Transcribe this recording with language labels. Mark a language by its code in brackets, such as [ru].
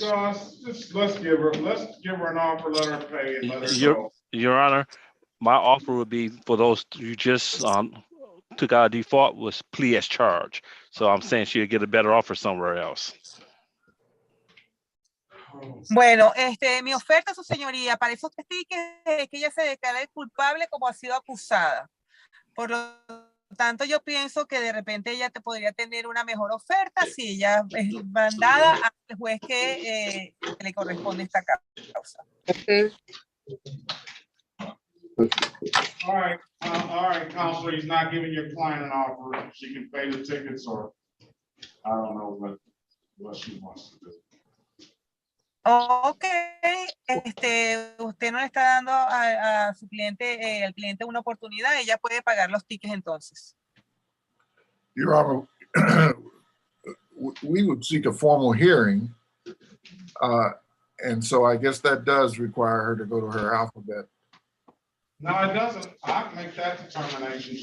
[en] Goss, let's give her an offer, let her pay, and let her go. Your Honor, my offer would be for those you just took out a default was plea as charged. So I'm saying she'll get a better offer somewhere else. [es] Bueno, mi oferta, su señoría, para esos tickets es que ella se declare culpable como ha sido acusada. Por lo tanto, yo pienso que de repente ella podría tener una mejor oferta si ella es mandada al juez que le corresponde esta causa. [en] All right, counselor, he's not giving your client an offer. She can pay the tickets, or I don't know what she wants to do. [es] Ok, usted no le está dando a su cliente, al cliente una oportunidad, ella puede pagar los tickets entonces. [en] Your Honor, we would seek a formal hearing, and so I guess that does require her to go to her alphabet. No, it doesn't. I can make that determination.